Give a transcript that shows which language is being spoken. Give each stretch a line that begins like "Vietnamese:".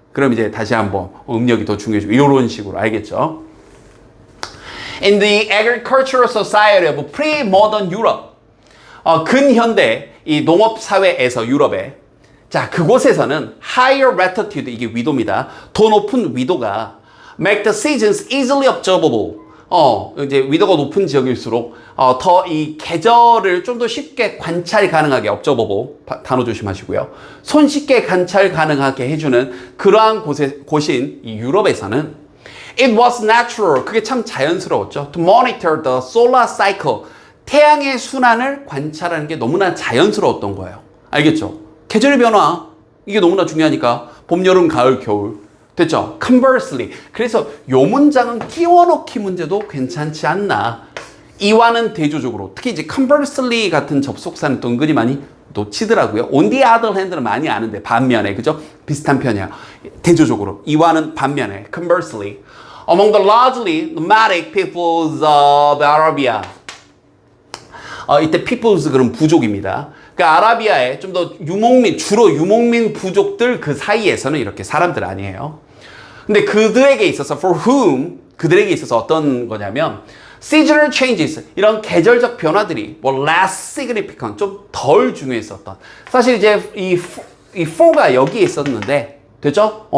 Korean: 그럼 이제 다시 한번 음력이 더 중요해지고 이런 식으로 알겠죠?
English: In the agricultural society of pre-modern Europe,
Korean: 근현대 이 농업 사회에서 유럽에 자 그곳에서는
English: higher latitude
Korean: 이게 위도입니다. 더 높은 위도가
English: make the seasons easily observable.
Korean: 이제 위도가 높은 지역일수록 더 이 계절을 좀 더 쉽게 관찰 가능하게 observable 단어 조심하시고요. 손쉽게 관찰 가능하게 해주는 그러한 곳인 이 유럽에서는
English: it was natural
Korean: 그게 참 자연스러웠죠.
English: to monitor the solar cycle
Korean: 태양의 순환을 관찰하는 게 너무나 자연스러웠던 거예요. 알겠죠? 계절의 변화 이게 너무나 중요하니까 봄, 여름, 가을, 겨울 됐죠? Conversely 그래서 요 문장은 끼워넣기 문제도 괜찮지 않나 이와는 대조적으로 특히 이제 conversely 같은 접속사는 또 은근히 많이 놓치더라고요.
English: On the other hand
Korean: 는 많이 아는데 반면에 그죠? 비슷한 편이야. 대조적으로 이와는 반면에
English: conversely among the largely nomadic peoples of Arabia 이때 peoples
Korean: 그럼 부족입니다. 그러니까 아라비아의 좀 더 유목민 주로 유목민 부족들 그 사이에서는 이렇게 사람들 아니에요. 근데 그들에게 있어서
English: for whom
Korean: 그들에게 있어서 어떤 거냐면
English: seasonal changes
Korean: 이런 계절적 변화들이 뭐
English: less significant
Korean: 좀 덜 중요했었던 사실 이제 이 for가 여기에 있었는데 됐죠?